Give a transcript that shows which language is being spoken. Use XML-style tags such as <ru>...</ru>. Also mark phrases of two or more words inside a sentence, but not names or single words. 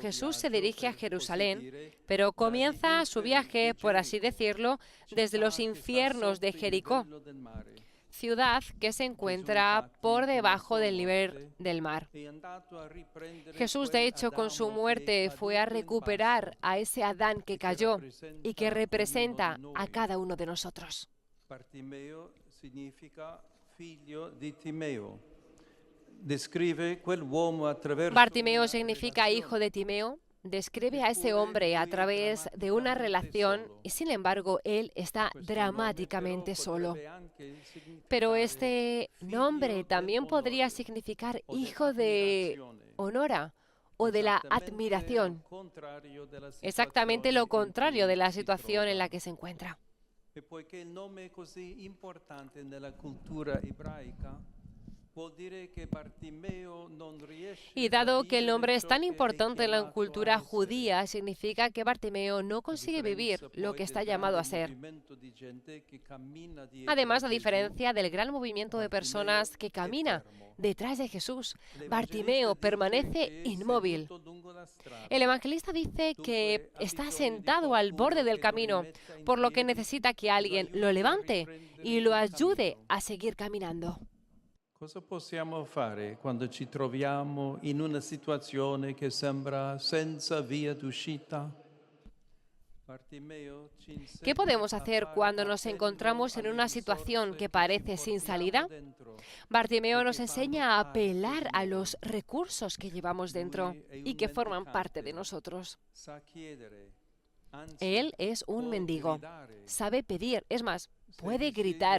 <es>Jesús se dirige a Jerusalén, pero comienza su viaje, por así decirlo, desde los infiernos de Jericó. ciudad que se encuentra por debajo del nivel del mar. Jesús, de hecho, con su muerte fue a recuperar a ese Adán que cayó y que representa a cada uno de nosotros.</es> <it>Bartimeo significa figlio di Timeo. Descrive quel uomo attraverso</it> <es>Bartimeo significa hijo de Timeo. Describe a ese hombre a través de una relación y, sin embargo, él está dramáticamente solo. Pero este nombre también podría significar hijo de Honora o de la admiración. Exactamente lo contrario de la situación en la que se encuentra.</es> <it>E poiché il nome è così importante nella cultura ebraica, vuol dire che Bartimeo non riesce.</it> <es>Y dado que el nombre es tan importante en la cultura judía, significa que Bartimeo no consigue vivir lo que está llamado a ser. Además, a diferencia del gran movimiento de personas que camina detrás de Jesús, Bartimeo permanece inmóvil. El evangelista dice que está sentado al borde del camino, por lo que necesita que alguien lo levante y lo ayude a seguir caminando.</es> <it>Cosa possiamo fare quando ci troviamo in una situazione che sembra senza via d'uscita?</it> <es>¿Qué podemos hacer cuando nos encontramos en una situación que parece sin salida? Bartimeo nos enseña a apelar a los recursos que llevamos dentro y que forman parte de nosotros. Él es un mendigo, sabe pedir, es más, puede gritar.</es>